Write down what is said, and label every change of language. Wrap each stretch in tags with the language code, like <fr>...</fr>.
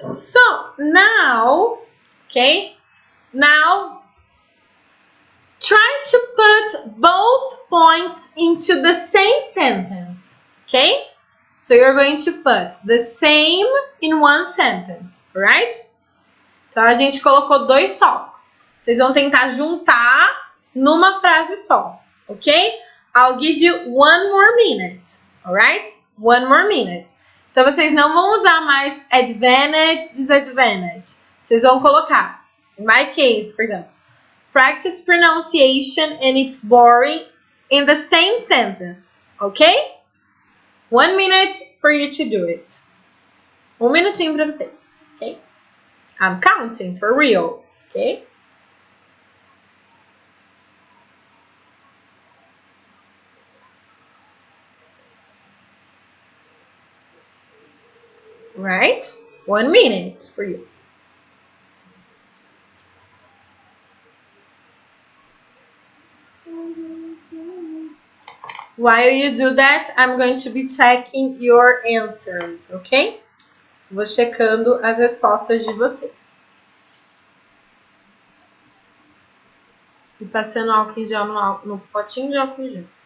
<en>So now, okay, now try to put both points into the same sentence, okay? So you're going to put the same in one sentence, right?</en> <pt>Então a gente colocou 2 tópicos. Vocês vão tentar juntar numa frase só, ok?</pt> <en>I'll give you 1 more minute, alright? 1 more minute.</en> <pt>Então vocês não vão usar mais advantage, disadvantage. Vocês vão colocar,</pt> <en>in my case, for example, practice pronunciation and it's boring</en> <pt>in the same sentence, ok?</pt> <en>1 minute for you to do it.</en> <pt>1 minutinho para vocês,</pt> <en>ok? I'm counting for real, okay? Right? 1 minute for you. While you do that, I'm going to be checking your answers, ok?</en> <pt>Vou checando as respostas de vocês. E passando álcool em gel no potinho de álcool em gel.</pt>